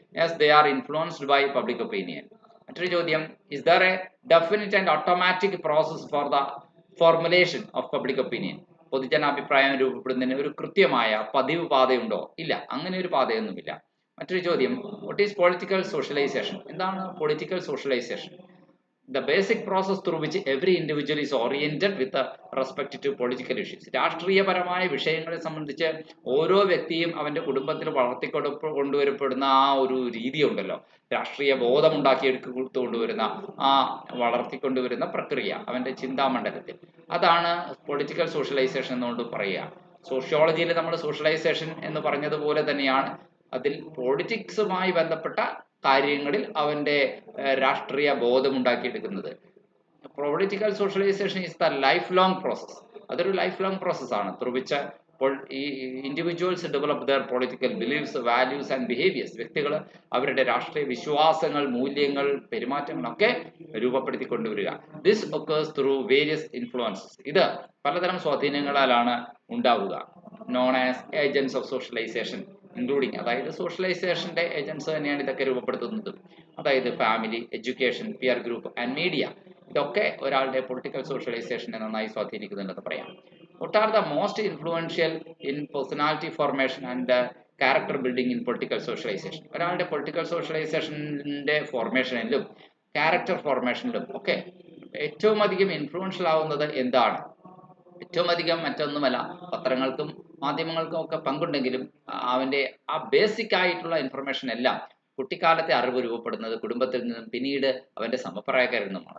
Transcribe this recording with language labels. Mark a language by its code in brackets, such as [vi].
[en] Yes, they are influenced by public opinion. [ml] മറ്റൊരു ചോദ്യം: [en] Is there a definite and automatic process for the formulation of public opinion? [ml] പൊതുജനാഭിപ്രായം രൂപപ്പെടുന്നതിന് ഒരു കൃത്യമായ പതിവ് പാതയുണ്ടോ? ഇല്ല, അങ്ങനെ ഒരു പാതയൊന്നുമില്ല. മറ്റൊരു ചോദ്യം: [en] What is political socialisation? [ml] എന്താണ് political socialisation? [en] The basic process through which every individual is oriented with respect to political issues. [ml] രാഷ്ട്രീയപരമായ വിഷയങ്ങളെ സംബന്ധിച്ച് ഓരോ വ്യക്തിയും അവന്റെ കുടുംബത്തിൽ കൊണ്ടുവരപ്പെടുന്ന ആ ഒരു രീതി ഉണ്ടല്ലോ, രാഷ്ട്രീയ ബോധം ഉണ്ടാക്കിയെടുത്തുകൊണ്ടുവരുന്ന വളർത്തിക്കൊണ്ടുവരുന്ന പ്രക്രിയ അവന്റെ ചിന്താമണ്ഡലത്തിൽ, അതാണ് പൊളിറ്റിക്കൽ സോഷ്യലൈസേഷൻ എന്നുകൊണ്ട് പറയുക. സോഷ്യോളജിയിൽ നമ്മൾ സോഷ്യലൈസേഷൻ എന്ന് പറഞ്ഞതുപോലെ തന്നെയാണ് അതിൽ പൊളിറ്റിക്സുമായി ബന്ധപ്പെട്ട കാര്യങ്ങളിൽ അവന്റെ രാഷ്ട്രീയ ബോധം ഉണ്ടാക്കിയെടുക്കുന്നത്. [en] Political socialisation is the life long process. [ml] അതൊരു ലൈഫ് ലോങ് പ്രോസസ്സാണ്. [en] Through which individuals develop their political beliefs, values and behaviours. [ml] വ്യക്തികൾ അവരുടെ രാഷ്ട്രീയ വിശ്വാസങ്ങൾ, മൂല്യങ്ങൾ, പെരുമാറ്റങ്ങളൊക്കെ രൂപപ്പെടുത്തി കൊണ്ടുവരിക. [en] This occurs through various influences. [ml] ഇത് പലതരം സ്വാധീനങ്ങളാലാണ് ഉണ്ടാവുക. [en] known as agents of socialisation including, [ml] അതായത് സോഷ്യലൈസേഷന്റെ ഏജൻസ് തന്നെയാണ് ഇതൊക്കെ രൂപപ്പെടുത്തുന്നത്. അതായത് family, education, peer group and media, ഇതൊക്കെ ഒരാളുടെ പൊളിറ്റിക്കൽ സോഷ്യലൈസേഷനെ നന്നായി സ്വാധീനിക്കുന്നുണ്ടെന്ന് പറയാം. [en] What are the most influential in personality formation and character building in political socialization? [ml] ഒരാളുടെ പൊളിറ്റിക്കൽ സോഷ്യലൈസേഷന്റെ ഫോർമേഷനിലും ക്യാരക്ടർ ഫോർമേഷനിലും ഒക്കെ ഏറ്റവും അധികം ഇൻഫ്ലുവൻഷ്യൽ ആവുന്നത് എന്താണ്? ഏറ്റവും അധികം മറ്റൊന്നുമല്ല, പത്രങ്ങൾക്കും മാധ്യമങ്ങൾക്കും ഒക്കെ പങ്കുണ്ടെങ്കിലും അവന്റെ ആ ബേസിക് ആയിട്ടുള്ള ഇൻഫർമേഷൻ എല്ലാം കുട്ടിക്കാലത്തെ അറിവ് രൂപപ്പെടുന്നത് കുടുംബത്തിൽ നിന്നും പിന്നീട് അവന്റെ സമപ്രായക്കാരിൽ നിന്നുമാണ്.